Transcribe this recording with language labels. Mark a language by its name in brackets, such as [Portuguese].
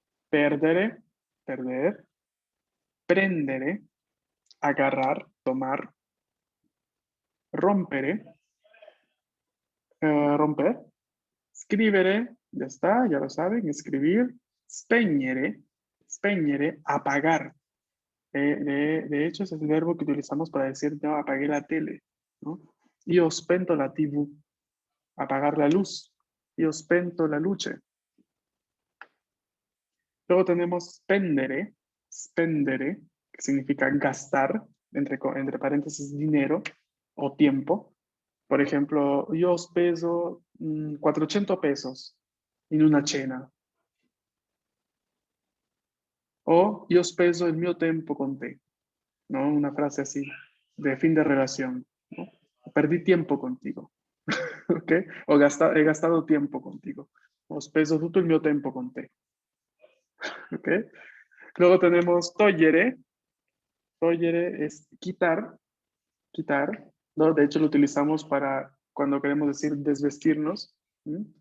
[Spanish] perdere, perder, prendere, agarrar, tomar, rompere, romper, scrivere, ya está, ya lo saben, escribir, spegnere, spegnere, apagar. De hecho, ese es el verbo que utilizamos para decir, no, apagué la tele, ¿no? [Italian] Io ho spento la TV, [Spanish] apagar la luz. [Italian] Io ho spento la luce. [Spanish] Luego tenemos spendere, spendere, que significa gastar, entre paréntesis, dinero o tiempo. Por ejemplo, [Italian] io ho speso 400 pesos in una cena. O io ho speso il mio tempo con te, ¿no? [Spanish] Una frase así, de fin de relación, ¿no? Perdí tiempo contigo, ¿ok? O he gastado tiempo contigo. [Italian] Ho speso tutto il mio tempo con te, ¿ok? [Spanish] Luego tenemos togliere. Togliere es quitar, quitar, ¿no? De hecho, lo utilizamos para cuando queremos decir desvestirnos. ¿Mm?